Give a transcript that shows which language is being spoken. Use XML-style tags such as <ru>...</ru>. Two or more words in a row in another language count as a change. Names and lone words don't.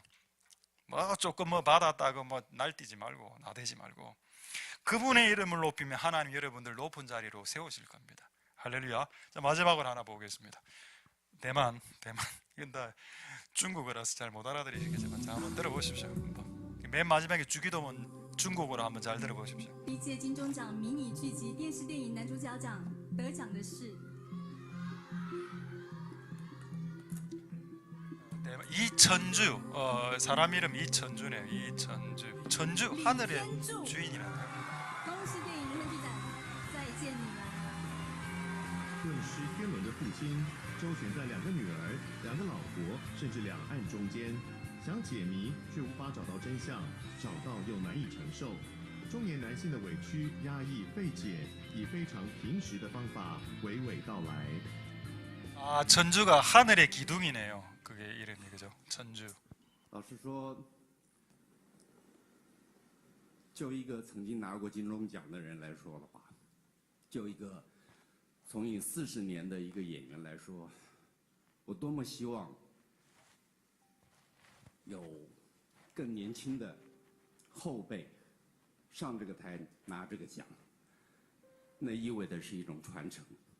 <ko>조금 받았다고 날뛰지 말고 나대지 말고 그분의 이름을 높이면 하나님 여러분들 높은 자리로 세우실 겁니다. 할렐루야. 자, 마지막으로 하나 보겠습니다. 대만. 이건 다 중국어라서 잘 못 알아들으시겠지만 자, 한번 들어보십시오. 맨 마지막에 주기도문 중국어로 한번 잘 들어보십시오.</ko> <zh>历届金钟奖迷你剧集电视电影男主角奖得奖的是</zh> <ko>이천주. 사람 이름 이천주네요. 이천주. 천주 하늘의 주인이라는 겁니다.</ko> <zh>恭喜电影男主角再见你们。顿失天伦的父亲，周旋在2个女儿、2个老婆，甚至两岸中间，想解谜却无法找到真相，找到又难以承受。中年男性的委屈、压抑、费解，以非常平实的方法娓娓道来。</zh> <ko>천주가 하늘의 기둥이네요. 그게 이름이 그죠? 천주.</ko> <zh>老实说，就一个曾经拿过金钟奖的人来说的话，就一个从影40年的一个演员来说，我多么希望有更年轻的后辈上这个台拿这个奖，那意味着是一种传承。</zh>